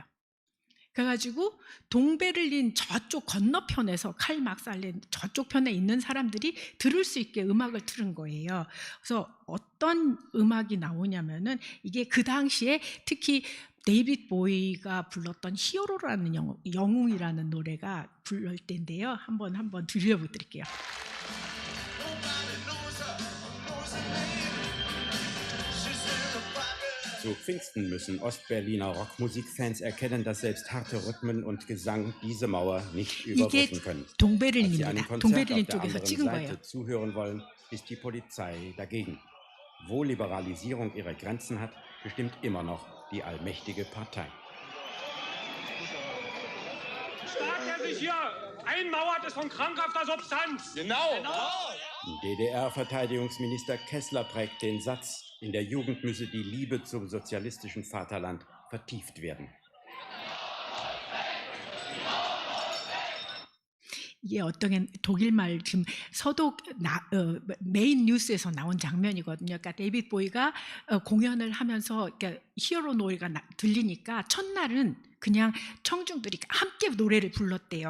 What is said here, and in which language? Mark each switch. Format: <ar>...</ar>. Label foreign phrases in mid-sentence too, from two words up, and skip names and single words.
<ko>그래가지고 동베를린 저쪽 건너편에서 칼 막살렌 저쪽 편에 있는 사람들이 들을 수 있게 음악을 틀은 거예요. 그래서 어떤 음악이 나오냐면은, 이게 그 당시에 특히 데이빗 보이가 불렀던 히어로라는 영웅이라는 노래가 부를 때인데요. 한번 들려드릴게요.</ko> <de>Zu Pfingsten müssen Ostberliner Rockmusikfans erkennen, dass selbst harte Rhythmen und Gesang diese Mauer nicht überbrücken können. Als sie einem</de> <ko>동베를린입니다.</ko> <de>Konzert auf</de> <ko>동베를린</ko> <de>der</de> <ko>쪽에서</ko> <de>anderen</de> <ko>찍은 거예요.</ko> <de>Seite zuhören wollen, ist die Polizei dagegen. Wo Liberalisierung ihre Grenzen hat, bestimmt immer noch die allmächtige Partei. Staat, der sich hier einmauert, ist von krankhafter Substanz. Genau. DDR-Verteidigungsminister Kessler prägt den Satz, in der Jugend müsse die Liebe zum sozialistischen Vaterland vertieft werden.</de> <ko>이게 어떤 독일말 지금 메인 뉴스에서 나온 장면이거든요. 그러니까 데이빗 보이가 공연을 하면서 그러니까 히어로 노래가 들리니까 첫날은 그냥 청중들이 함께 노래를 불렀대요.</ko>